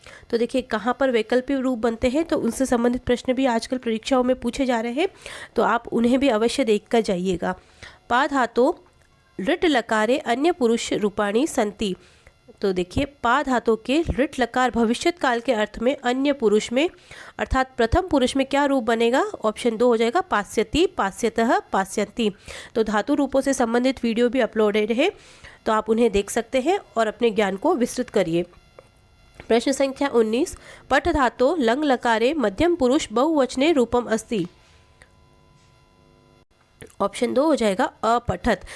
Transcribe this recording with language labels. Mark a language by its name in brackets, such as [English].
[Hindi] तो देखिए कहाँ पर वैकल्पिक रूप बनते हैं, तो उनसे संबंधित प्रश्न भी आजकल परीक्षाओं में पूछे जा रहे हैं, तो आप उन्हें भी अवश्य देख कर जाइएगा। [Sanskrit] पा धातो लृट लकारे अन्य पुरुष रूपाणी संति। [Hindi] तो देखिए पा धातु के लृट लकार भविष्यत काल के अर्थ में अन्य पुरुष में अर्थात प्रथम पुरुष में क्या रूप बनेगा? ऑप्शन 2 हो जाएगा पास्यति पास्यतः पास्यन्ति। तो धातु रूपों से संबंधित वीडियो भी अपलोडेड है, तो आप उन्हें देख सकते हैं और अपने ज्ञान को विस्तृत करिए। प्रश्न संख्या 19, [Sanskrit] पठ धातो लंग लकारे मध्यम पुरुष बहुवचने रूपम अस्ति [Hindi] ऑप्शन 2 हो जाएगा [Sanskrit] अपठत।